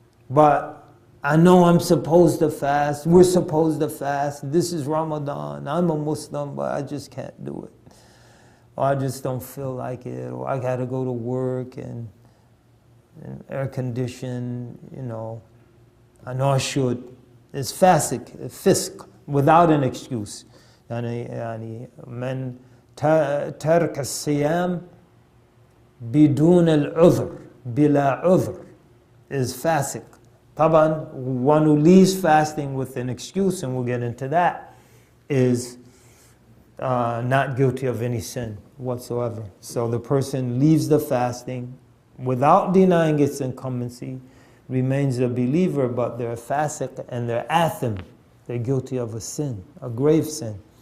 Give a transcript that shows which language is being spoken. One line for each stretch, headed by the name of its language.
English: But I know I'm supposed to fast. We're supposed to fast. This is Ramadan. I'm a Muslim, but I just can't do it. Or I just don't feel like it. Or I got to go to work and air condition, you know. I know I should. It's fisq. Without an excuse.
Arabic: يعني من ترك الصيام بدون العذر بلا عذر
English: is fasiq.
Arabic: طبعا,
English: one who leaves fasting with an excuse, and we'll get into that, is not guilty of any sin whatsoever. So the person leaves the fasting without denying its incumbency, remains a believer, but they're fasiq and they're athim. They're guilty of a sin, a grave sin.